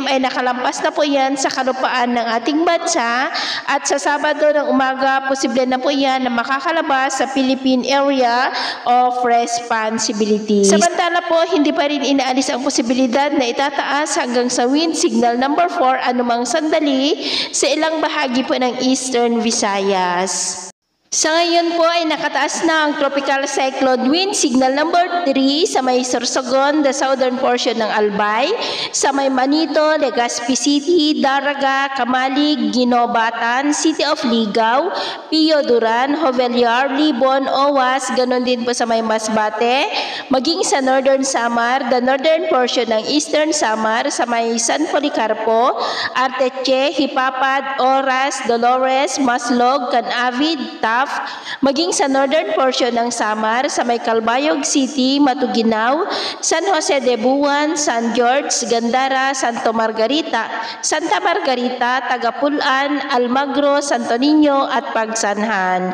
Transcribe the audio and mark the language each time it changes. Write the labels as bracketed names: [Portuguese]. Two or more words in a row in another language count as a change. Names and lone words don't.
[Filipino] ay nakalampas na po yan sa kalupaan ng ating bansa at sa Sabado ng umaga posible na po yan na makakalabas sa Philippine Area of Responsibility. Samantala po hindi pa rin inaalis ang posibilidad na itataas hanggang sa [English] wind signal number [Filipino] 4 anumang sandali sa ilang bahagi po ng Eastern Visayas. Sa ngayon po ay nakataas na ang [English] tropical cyclone wind signal number 3 [Filipino] sa may Sorsogon, [English] the southern portion [Filipino] ng Albay, sa may Manito, Legazpi City, Daraga, Kamalig, Ginobatan, City of Ligao, Pio Duran, Jovellar, Libon, Owas, ganon din po sa may Masbate, maging sa Northern Samar, [English] the northern portion [Filipino] ng Eastern Samar, sa may San Policarpo, Arteche, Hipapad, Oras, Dolores, Maslog, Canavid, maging sa [English] northern portion [Filipino] ng Samar, sa may Calbayog City, Matuginaw, San Jose de Buwan, San George, Gandara, Santa Margarita, Tagapulan, Almagro, Santo Niño at Pagsanhan.